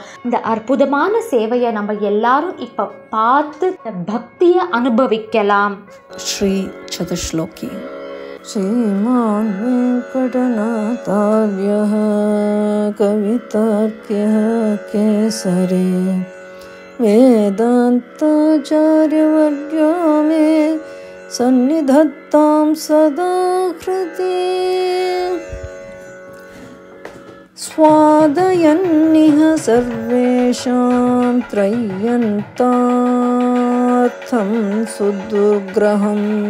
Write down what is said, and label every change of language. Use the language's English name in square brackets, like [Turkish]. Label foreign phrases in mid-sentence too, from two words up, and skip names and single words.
[Tamil] இந்த அற்புதமான சேவையை நம்ம எல்லாரும் இப்போ பார்த்து பக்தியை அனுபவிக்கலாம். [Sanskrit] श्री चतुःश्लोकी. श्रीमान् वेङ्कटनाथार्यः कवितार्किकः केसरी वेदान्ताचार्यवर्यो मे सन्निधत्तां सदा हृदि स्वादयन्निह सर्वेषां त्रय्यन्तार्थं सुदुर्ग्रहं